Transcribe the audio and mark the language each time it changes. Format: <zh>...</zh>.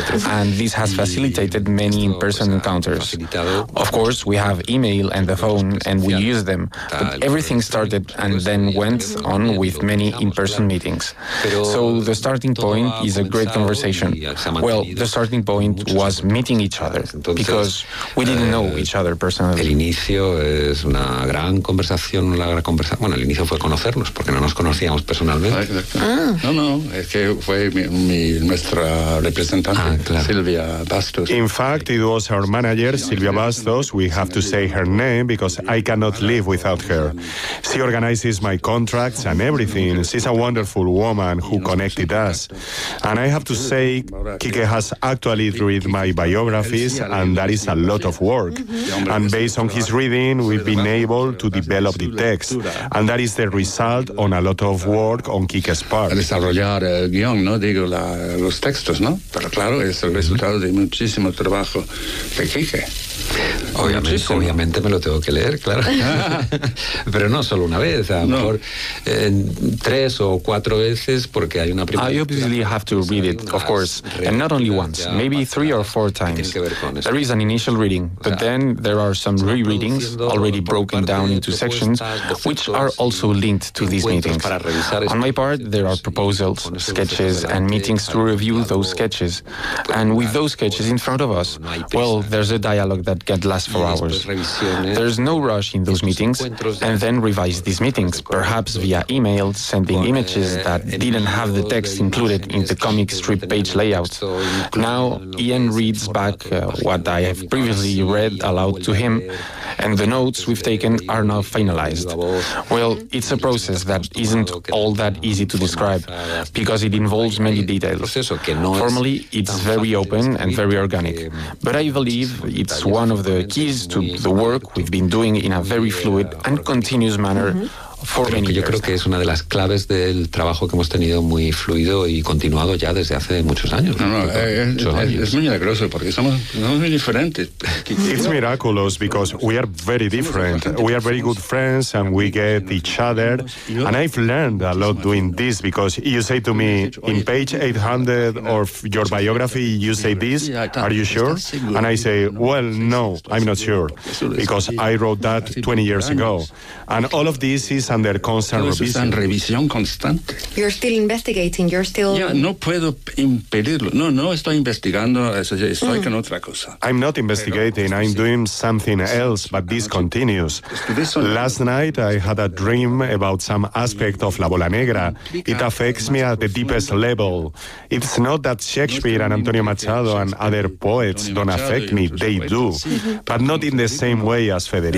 <en>And this has facilitated many in-person encounters. Of course, we have email and the phone, and we use them. But everything started and then went on with many in-person meetings. So the starting point is a great conversation. Well, the starting point was meeting each other, because we didn't know each other personally.</en> <es>El inicio es una gran conversación, una gran conversación. Bueno, el inicio fue conocernos porque no nos conocíamos personalmente. Ah, no, no, es que fue nuestra representante, claro. Silvia Bastos.</es> <en>In fact, it was our manager, Silvia Bastos. We have to say her name because I cannot live without her. She organizes my contracts and everything. She's a wonderful woman who connected us. And I have to say, Kike has actually read my biographies, and that is a lot of work. And based on his reading, we've been able to develop the text, and that is the result on a lot of work on Kike's part.</en> <es>Desarrollar el guión, no digo los textos, no, pero claro, es el resultado de muchísimo trabajo de Kike. Obviamente me lo tengo que leer, claro. Pero no solo una vez, a lo mejor tres o cuatro veces, porque hay una primera.</es> <en>I obviously have to read it, of course, and not only once, maybe three or four times. There is an initial reading, but then there are some rereadings already broken down into sections, which are also linked to these meetings. On my part, there are proposals, sketches, and meetings to review those sketches. And with those sketches in front of us, well, there's a dialogue that can last for hours. There's no rush in those meetings, and then revise these meetings, perhaps via email, sending images that didn't have the text included in the comic strip page layout. Now, Ian reads back what I have previously read aloud to him, and the notes we've taken are now finalized. Well, it's a process that isn't all that easy to describe, because it involves many details. Formally, it's very open and very organic, but I believe it's one of the keys to the work we've been doing in a very fluid and continuous manner. Mm-hmm.</en> <es>Yo creo que es una de las claves del trabajo que hemos tenido muy fluido y continuado ya desde hace muchos años. Es milagroso porque somos muy diferentes.</es> <en>It's miraculous because we are very different. We are very good friends and we get each other. And I've learned a lot doing this because you say to me, in page 800 of your biography, you say this, are you sure? And I say, well, no, I'm not sure because I wrote that 20 years ago. And all of this is under constant</en> <es>revisión constante.</es> <en>You're still investigating. You're still.</en> <es>Yeah, no puedo impedirlo. No, no estoy investigando. Estoy con otra cosa.</es> <en>I'm not investigating. I'm doing something else, but this continues. Last night I had a dream about some aspect of La Bola Negra. It affects me at the deepest level. It's not that Shakespeare and Antonio Machado and other poets don't affect me. They do, but not in the same way as Federico.</en>